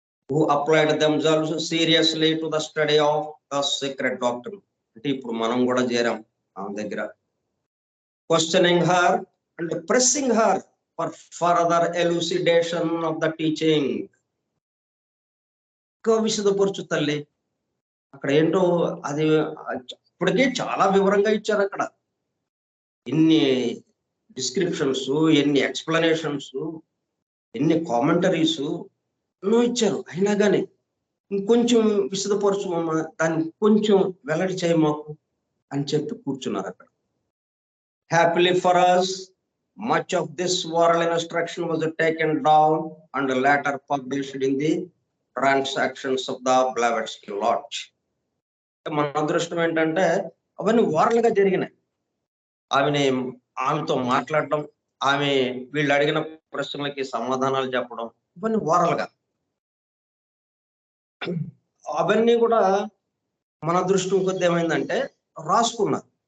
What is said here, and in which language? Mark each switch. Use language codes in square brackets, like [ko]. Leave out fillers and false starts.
[en] who applied themselves seriously to the study of the secret doctrine. [te] అంటే ఇప్పుడు మనం కూడా చేరాం ఆమె దగ్గర. [en] questioning her and pressing her for further elucidation of the teaching. [te] విశదపరచు తల్లి, అక్కడ ఏంటో అది ఇప్పటికే చాలా వివరంగా ఇచ్చారు. అక్కడ ఎన్ని డిస్క్రిప్షన్స్, ఎన్ని ఎక్స్ప్లెనేషన్స్, ఎన్ని కామెంటరీస్ ఎన్నో ఇచ్చారు. అయినా కానీ ఇంకొంచెం విశదపరచు అమ్మా, దాన్ని కొంచెం వెల్లడి చేయ మాకు అని చెప్పి కూర్చున్నారు అక్కడ. [en] Happily for us, much of this oral instruction was taken down and later published in the transactions of the Blavatsky Lodge. [te] మన అదృష్టం ఏంటంటే అవన్నీ ఓరల్గా జరిగినాయి. ఆమెతో మాట్లాడడం, ఆమె వీళ్ళు అడిగిన ప్రశ్నలకి సమాధానాలు చెప్పడం, ఇవన్నీ ఓరల్గా. అవన్నీ కూడా మన అదృష్టం కొద్ది ఏమైందంటే రాసుకున్నారు.